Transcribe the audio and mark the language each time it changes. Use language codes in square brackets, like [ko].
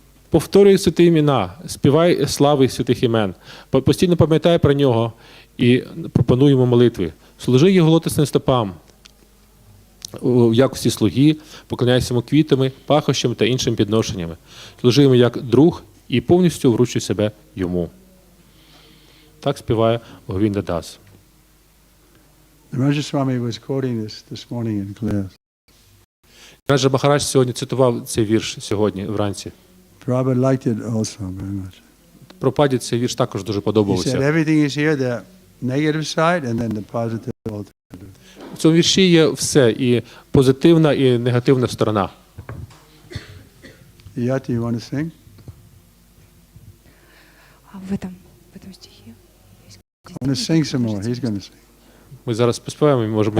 [uk] Повторюй святі імена, співай слави святих імен, постійно пам'ятай про нього і пропонуй йому молитви. Служи його лотосним стопам в якості слуги, поклоняйся йому квітами, пахощами та іншими підношеннями. Служи йому як друг і повністю вручуй себе йому. Так співає Говінда Дас. [en] Swamі was quoting this morning in class. [uk] Раджа Махарадж сьогодні цитував цей вірш сьогодні вранці. [en] Prabhupada liked it also very much. [uk] Прабхупаді цей вірш також дуже [en] He said [uk] подобався. [en] everything is here, the negative side and then the positive alternative. [uk] В цьому вірші є все, і позитивна, і негативна сторона. [en] Yat, you want to sing? [ru] В этом стихе. [en] I want to sing some more. He's going to sing. [uk] Ми зараз поспіваємо і можемо...